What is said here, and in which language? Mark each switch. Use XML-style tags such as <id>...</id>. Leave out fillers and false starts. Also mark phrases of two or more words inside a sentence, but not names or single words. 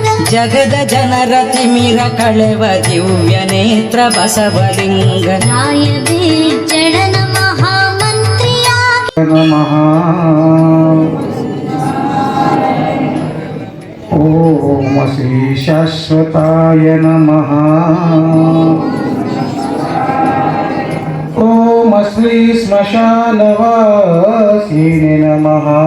<kn>ಜಗದ ಜನರ ತಿಮಿರ ಕಳೆವ ದಿವ್ಯ ನೇತ್ರ ಬಸವಲಿಂಗ ರಾಯವೇ ಜಡನ ಮಹಾಮಂತ್ರಿಯಾಗಿ</kn> <sa>ನಮಃ ಓಂ ಶ್ರೀ ಶಾಶ್ವತಾಯ ನಮಃ ಓಂ ಶ್ರೀ ಸ್ಮಶಾನವಾಸಿನೇ ನಮಃ</sa>